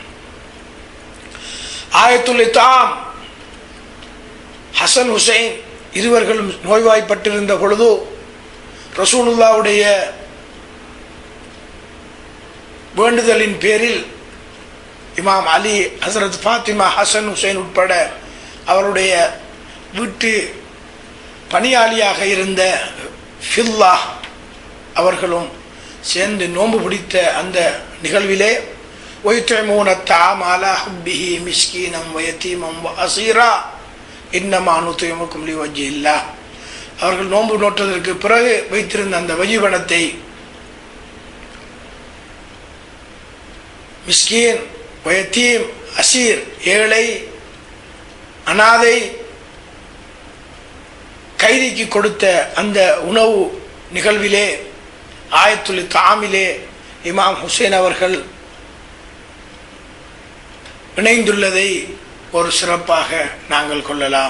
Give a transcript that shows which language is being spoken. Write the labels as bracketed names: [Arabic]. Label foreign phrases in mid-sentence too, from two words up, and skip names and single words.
[Arabic] آية الإطعام [Tamil] ஹசன் ஹுசைன் இருவர்களும் நோய்வாய்ப்பட்டிருந்த பொழுது ரசூலுல்லாஹ்வுடைய வேண்டுதலின் பேரில் இமாம் அலி, ஹசரத் ஃபாத்திமா, ஹசன் ஹுசைன் உட்பட அவருடைய வீட்டு பணியாளியாக இருந்த ஃபில்லா அவர்களும் சேர்ந்து நோன்பு பிடித்த அந்த நிகழ்விலே [Arabic] وَيُطْعِمُونَ الطَّعَامَ عَلَى حُبِّهِ مِسْكِينًا وَيَتِيمًا وَأَسِيرًا إِنَّمَا نُطْعِمُكُمْ لِوَجْهِ اللَّهِ. [Tamil] அவர்கள் நோன்பு நோற்றதற்கு பிறகு வைத்திருந்த அந்த வஜிபணத்தை [Arabic] مسكين، ويتيم، أسير, [Tamil] ஏழை, அனாதை, கைதிக்கு கொடுத்த அந்த உணவு நிகழ்விலே ஆயத்துல் தாமிலே இமாம் ஹுசைன் அவர்கள் இணைந்துள்ளதை ஒரு சிறப்பாக நாங்கள் கொள்ளலாம்.